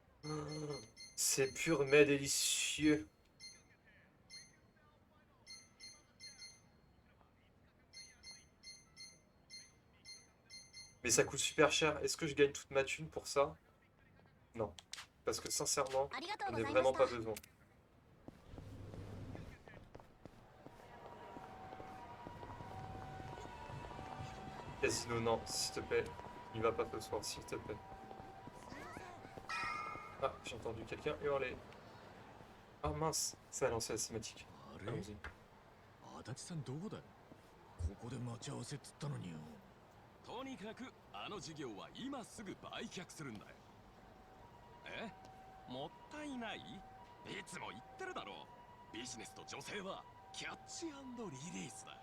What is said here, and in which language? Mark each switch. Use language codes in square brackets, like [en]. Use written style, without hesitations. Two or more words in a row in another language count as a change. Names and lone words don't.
[fr] C'est pur mais délicieux. Mais ça coûte super cher. Est-ce que je gagne toute ma thune pour ça? Non. Parce que sincèrement, [ja] ありがとう [fr] j'en [ja] ご [fr] ai [ja] ざいま [fr] vraiment [ja] し [fr] pas [ja] た [fr] besoin. Casino, non, s'il te plaît. Il va pas ce soir, s'il te plaît. Ah, j'ai entendu quelqu'un hurler. Ah mince, c'est à lancer la cinématique. [ja] あれ [fr] Allons-y. [ja] 足立さんどこだよ。ここで待ち合わせっつったのによ。とにかくあの事業は今すぐ売却するんだよ。え？もったいない？いつも言ってるだろう。ビジネスと女性はキャッチ&リリースだ。